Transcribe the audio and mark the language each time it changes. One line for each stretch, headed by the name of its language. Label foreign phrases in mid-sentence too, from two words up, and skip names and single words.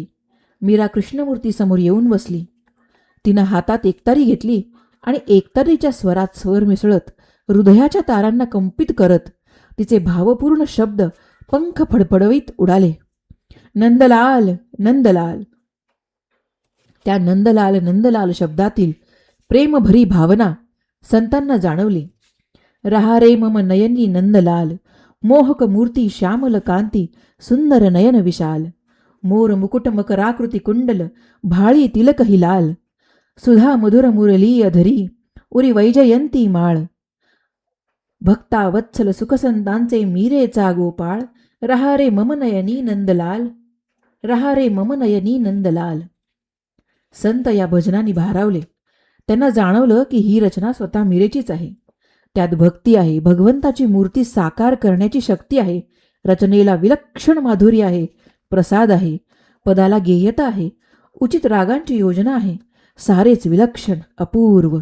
Marathi: मीरा कृष्णमूर्ती समोर येऊन बसली. तिनं हातात एकतारी घेतली आणि एकतारीच्या स्वरात स्वर मिसळत, हृदयाच्या तारांना कंपित करत तिचे भावपूर्ण शब्द पंख फडफडवीत उडाले. नंदलाल, नंदलाल. त्या नंदलाल नंदलाल शब्दातील प्रेमभरी भावना संतांना जाणवली. रहा रे मम नयनी नंदलाल, मोहक मूर्ती श्यामल कांती, सुंदर नयन विशाल. मोर मुकुट मकराकृती कुंडल, भाळी तिलकही लाल. सुधा मधुर मुरली अधरी, उरी वैजयंती माळ. भक्ता वत्सल सुखसंतांचे मीरेचा गोपाळ. रहा रे मम नयनी नंदलाल, रहा रे मम नयनी नंदलाल. संत या भजनाने भारावले. त्यांना जाणवलं की ही रचना स्वतः मीरेचीच आहे. त्यात भक्ती आहे, भगवंताची मूर्ती साकार करण्याची शक्ती आहे, रचनेला विलक्षण माधुर्य आहे, प्रसाद आहे, पदाला गेयता आहे, उचित रागांची योजना आहे, सारेच विलक्षण अपूर्व.